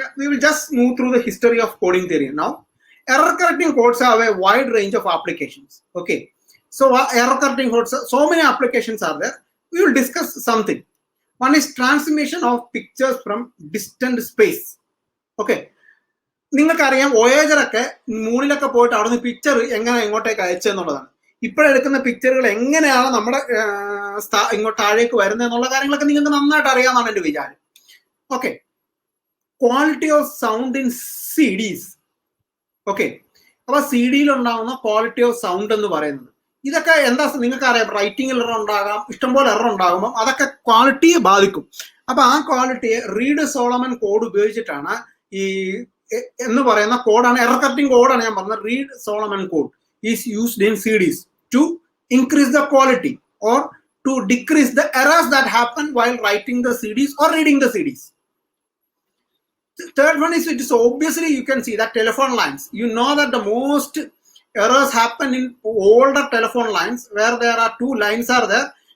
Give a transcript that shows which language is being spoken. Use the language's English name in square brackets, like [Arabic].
[English] We will just move through the history of coding theory now. Error correcting codes have a wide range of applications. Okay, so error correcting codes, so many applications are there. We will discuss something. One is transmission of pictures from distant space. [Malayalam] Okay, നിങ്ങൾക്കറിയാം വോയേജറൊക്കെ മൂണിലൊക്കെ പോയിട്ട് അവിടെ നിന്ന് picture എങ്ങനെ ഇങ്ങോട്ടേക്ക് അയച്ചെന്നുള്ളതാണ്. ഇപ്പോഴെടുക്കുന്ന പിക്ചറുകൾ എങ്ങനെയാണ് നമ്മുടെ ഇങ്ങോട്ട് താഴേക്ക് വരുന്നത് എന്നുള്ള കാര്യങ്ങളൊക്കെ നിങ്ങൾക്ക് നന്നായിട്ട് അറിയാമെന്നാണ് എൻ്റെ വിചാരം. [English] Okay, quality of sound in CDs. [Malayalam] Okay, അപ്പൊ CD-യിൽ ഉണ്ടാകുന്ന ക്വാളിറ്റി ഓഫ് സൗണ്ട് എന്ന് പറയുന്നത് ഇതൊക്കെ എന്താ നിങ്ങൾക്ക് അറിയാം. റൈറ്റിംഗിൽ എറർ ഉണ്ടാകാം, ഇഷ്ടംപോലെ എറർ ഉണ്ടാകുമ്പോൾ അതൊക്കെ ക്വാളിറ്റിയെ ബാധിക്കും. അപ്പൊ ആ ക്വാളിറ്റിയെ റീഡ് സോളമൻ കോഡ് ഉപയോഗിച്ചിട്ടാണ് ഈ എന്ന് പറയുന്ന കോഡാണ് എറർ കറക്റ്റിംഗ് കോഡാണ് ഞാൻ പറഞ്ഞത്. [English] Reed Solomon code is used in CDs to increase the quality or to decrease the errors that happen while writing the CDs or reading the CDs. The third one is, it is obviously you can see that telephone lines. You know that the most errors happen in older telephone lines where there are two lines are there.